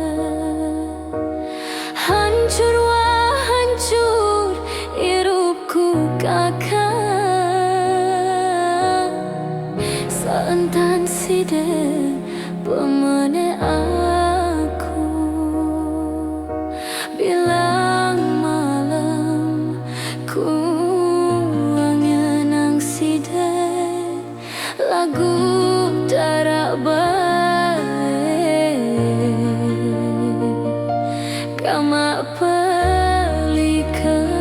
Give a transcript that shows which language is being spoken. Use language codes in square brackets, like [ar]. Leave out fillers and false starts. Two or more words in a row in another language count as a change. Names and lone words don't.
[su] hancur wah hancur hirupku [sas] kakak seentan side pemene aku bilang malam ku angen side lagu tarak baik gama pelika.